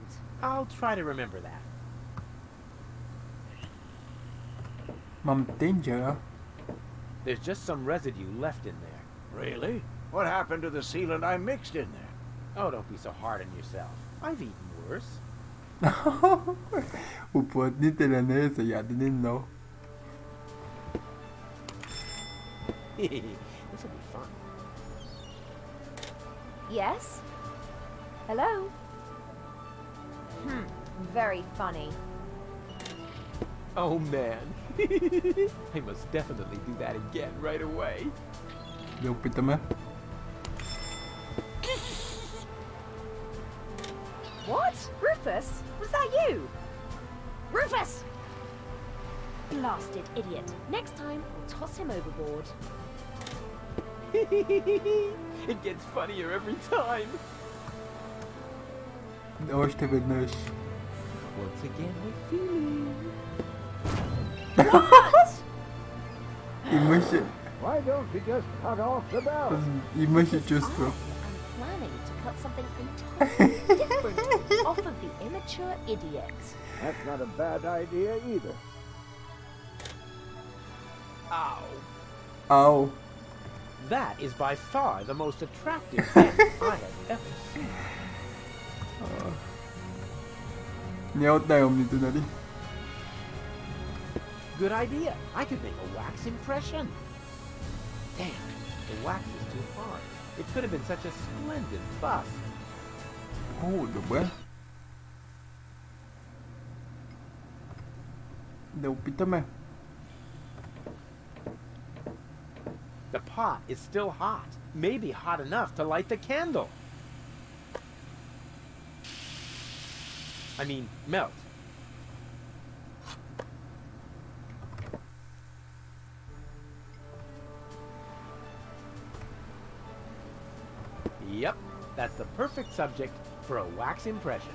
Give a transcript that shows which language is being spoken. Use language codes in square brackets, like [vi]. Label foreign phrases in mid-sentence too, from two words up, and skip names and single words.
[en] I'll try to remember that. [bg] Мам тенджера. [en] There's just some residue left in there. Really? What happened to the sealant I mixed in there? Oh, don't be so hard on yourself. I've eaten worse. [bg] Уплътнителя не е за ядене, но... [en] This will be fun. Yes? Hello? Very funny. Oh man. I must definitely do that again right away. [bg] Да опитаме. [en] What? Rufus? Was that you? Rufus! Blasted idiot. Next time, I'll toss him overboard. It gets funnier every time. [bg] Още веднъж. [en] Once again, we're feeling. [bg] Имаше... [en] Why don't we just cut off the bell? [bg] Имаше чувство. [en] I'm planning to cut something entirely different off of the immature idiot. That's not a bad idea either. Ow. Ау. That is by far the most attractive thing I have ever seen. [bg] Не е от най-умните, нали? [en] Good idea. I could make a wax impression. Damn, the wax is too hard. It could have been such a splendid bust. [bg] О, добре. Да опитаме. [en] pot is still hot. Maybe hot enough to light the candle. I mean, melt. Yep, that's the perfect subject for a wax impression.